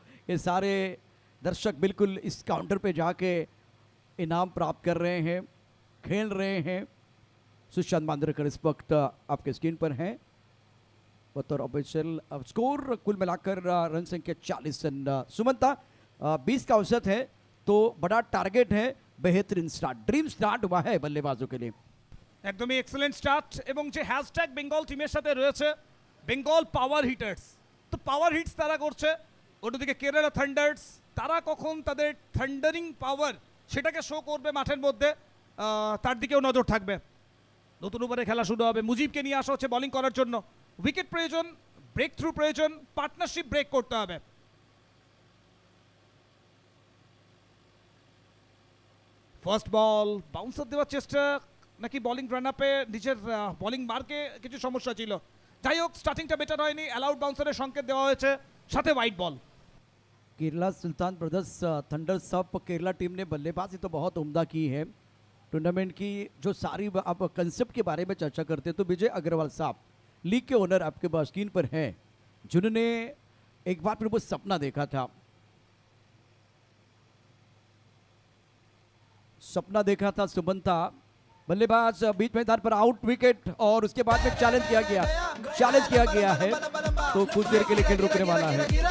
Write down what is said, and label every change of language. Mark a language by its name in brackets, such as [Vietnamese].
[Hindi] ये सारे दर्शक बिल्कुल इस काउंटर पे जाके इनाम प्राप्त कर रहे हैं, खेल रहे हैं। सुशांत मांद्रेकर इस वक्त आपके स्क्रीन पर हैं बतौर ऑफिशियल। स्कोर कुल मिलाकर रन संख्या 40 रन। सुमंता 20 का औसत है, तो बड़ा टारगेट है, बेहतरीन स्टार्ट, ड्रीम स्टार्ट हुआ है बल्लेबाजों के लिए। [Bangla] একদমই এক্সেলেন্ট স্টার্ট এবং যে হ্যাশট্যাগ বেঙ্গল টিমের সাথে রয়েছে বেঙ্গল পাওয়ার হিটার্স, তো পাওয়ার হিটস তারা করছে, অন্যদিকে কেরালা থান্ডার্স তারা কখন তাদের থান্ডারিং পাওয়ার সেটাকে শো করবে মাঠের মধ্যে, তার দিকেও নজর থাকবে। নতুন ওভারে খেলা শুরু হবে, মুজিবকে নিয়ে আসা হচ্ছে বোলিং করার জন্য। উইকেট প্রয়োজন, ব্রেক থ্রু প্রয়োজন, পার্টনারশিপ ব্রেক করতে হবে। ফার্স্ট বল, বাউন্সার দেওয়ার চেষ্টা নাকি বোলিং রান আপে নিজের বোলিং মার্কে কিছু সমস্যা ছিল, যাই হোক স্টার্টিংটা বেটার হয়নি, অ্যালাউড বাউন্সারের সংকেত দেওয়া হয়েছে, সাথে হোয়াইট বল। [Hindi] केरला सुल्तान ब्रदर्स थंडर सब केरला टीम ने बल्लेबाजी तो बहुत उम्दा की है। टूर्नामेंट की जो सारी आप कंसेप्ट के बारे में चर्चा करते हैं तो विजय अग्रवाल साहब लीग के ओनर आपके स्क्रीन पर हैं, जिन्होंने एक बार फिर वो सपना देखा था, सुमंता बल्लेबाज बीच मैदान पर आउट विकेट, और उसके बाद में चैलेंज किया गया है, तो कुछ देर के लिए खेल रुकने वाला है।